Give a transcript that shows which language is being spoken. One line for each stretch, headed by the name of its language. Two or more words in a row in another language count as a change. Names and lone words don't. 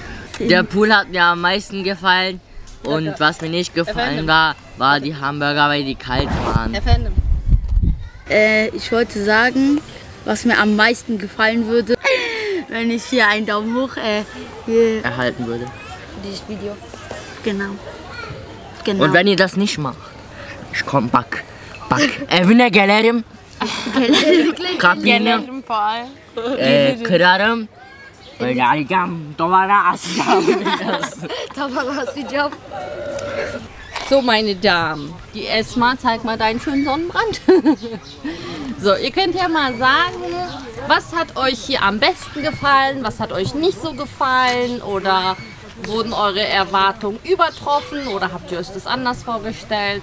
German: Der Pool hat mir am meisten gefallen. Und was mir nicht gefallen war die Hamburger, weil die kalt waren. Ich wollte sagen, was mir am meisten gefallen würde, wenn ich hier einen Daumen hoch hier Erhalten würde. dieses Video. Genau. Und wenn ihr das nicht macht, ich komm back.
Turkish: Evine gelirim. Kapını kırarım. Böyle alacağım, duvara asacağım.
German: So, meine Damen, die Esma, zeig mal deinen schönen Sonnenbrand. So, ihr könnt ja mal sagen, was hat euch hier am besten gefallen, was hat euch nicht so gefallen oder wurden eure Erwartungen übertroffen oder habt ihr euch das anders vorgestellt?